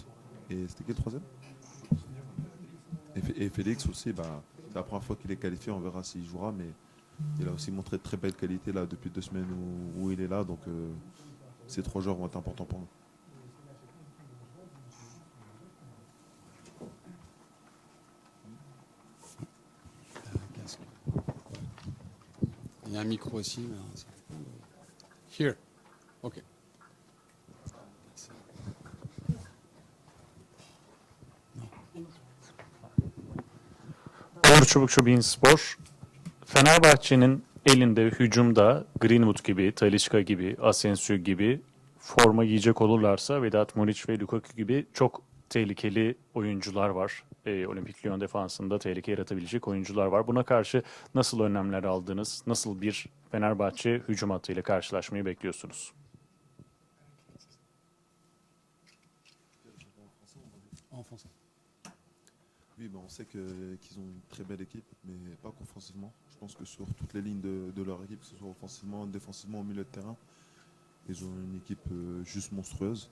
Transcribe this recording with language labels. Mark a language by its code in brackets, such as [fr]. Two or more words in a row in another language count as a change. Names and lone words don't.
[fr] Et c'était qui le troisième? Et Félix aussi, bah, c'est la première fois qu'il est qualifié, on verra s'il jouera, mais il a aussi montré de très belles qualités là depuis 2 semaines où il est là, donc ces 3 joueurs vont être importants pour nous. Il y a un micro aussi. [en] Here. Ok. [tr] Uğur Çubukçu Beanspor, Fenerbahçe'nin elinde hücumda Greenwood gibi, Talisca gibi, Asensio gibi forma giyecek olurlarsa Vedat Muriç ve Lukaku gibi çok tehlikeli oyuncular var. Olimpik Lyon defansında tehlike yaratabilecek oyuncular var. Buna karşı nasıl önlemler aldınız? Nasıl bir Fenerbahçe hücum hattıyla karşılaşmayı bekliyorsunuz? [fr] En français. Oui, ben on sait qu'ils ont une très belle équipe, mais pas qu'offensivement. Je pense que sur toutes les lignes de leur équipe, que ce soit offensivement, défensivement, au milieu de terrain, ils ont une équipe juste monstrueuse.